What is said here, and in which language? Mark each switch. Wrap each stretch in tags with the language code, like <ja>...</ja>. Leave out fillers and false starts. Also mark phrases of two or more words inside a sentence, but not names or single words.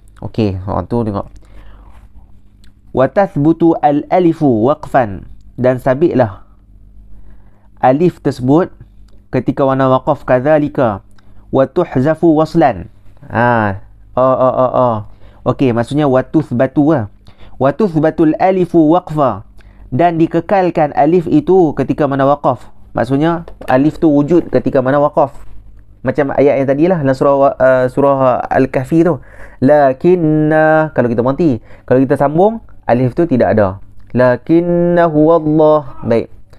<ms>Okey, tu tengok.</ms> <ar>وتثبت الألف وقفا,</ar> <ms>dan sabitlah alif tersebut ketika mana waqaf,</ms> <ar>كذلك وتحذف وصلا.</ar> <ms>Okey, maksudnya</ms> <ar>وتثبت وتثبت الألف وقفا,</ar> <ms>dan dikekalkan alif itu ketika mana waqaf. Maksudnya alif tu wujud ketika mana waqaf. Macam ayat yang tadilah dalam surah Al-Kahfi tu. Lakinna, kalau kita berhenti, kalau kita sambung, alif tu tidak ada.</ms> <ar>لكنه والله. Baik.</ar>